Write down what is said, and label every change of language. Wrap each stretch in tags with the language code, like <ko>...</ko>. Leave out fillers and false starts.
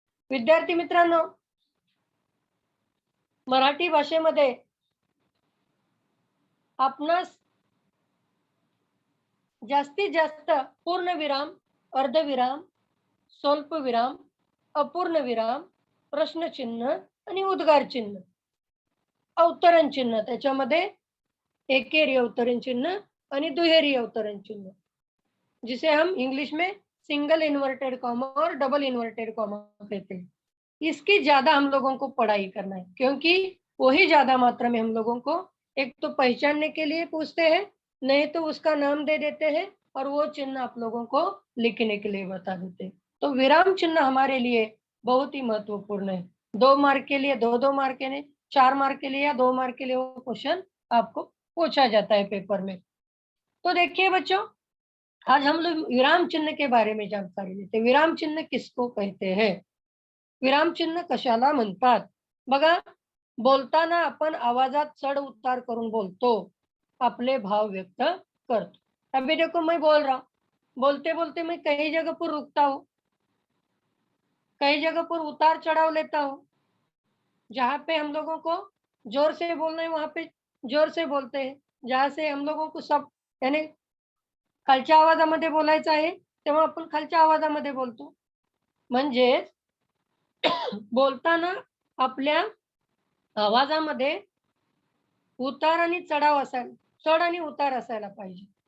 <mr>विद्यार्थी मित्रांनो, मराठी भाषेमध्ये आपणास जास्तीत जास्त पूर्णविराम, अर्धविराम, स्वल्पविराम, अपूर्णविराम, प्रश्नचिन्ह आणि उद्गार चिन्ह, अवतरण चिन्ह, त्याच्यामध्ये एकेरी अवतरण चिन्ह आणि दुहेरी अवतरण चिन्ह,</mr> <hi>जिसे हम इंग्लिश में सिंगल इन्वर्टेड कॉमा और डबल इन्वर्टेड कॉमा कहते हैं. इसकी ज्यादा हम लोगों को पढ़ाई करना है, क्योंकि वही ज्यादा मात्रा में हम लोगों को एक तो पहचानने के लिए पूछते हैं, नहीं तो उसका नाम दे देते हैं और वो चिन्ह आप लोगों को लिखने के लिए बता देते हैं. तो विराम चिन्ह हमारे लिए बहुत ही महत्वपूर्ण है. 2 मार्क के लिए 2-2 मार्क के लिए, 4 मार्क के लिए या 2 मार्क के लिए वो क्वेश्चन आपको पूछा जाता है पेपर में. तो देखिए बच्चों, आज हम लोग विराम चिन्ह के बारे में जानकारी लेते हैं. विराम चिन्ह किसको कहते हैं?</hi> <mr>विराम चिन्ह कशाला म्हणतात? बघा, बोलताना आपण आवाजात चढ उतार करून बोलतो, अपने भाव व्यक्त करतो।</mr> <hi>अभी देखो मैं बोल रहा हूँ, बोलते बोलते मैं कई जगह पर रुकता हूँ, कई जगह पर उतार चढ़ाव लेता हूँ। जहाँ पे हम लोगों को जोर से बोलना है वहाँ पे जोर से बोलते हैं, जहाँ से हम लोगों को सब यानी</hi> <mr>खालच्या आवाजामध्ये बोलायचं आहे, तेव्हा आपण खालच्या आवाजामध्ये बोलतो। म्हणजेच बोलताना आपल्या आवाजामध्ये उतार आणि चढाव असायला चढ आणि उतार असायला पाहिजे.</mr>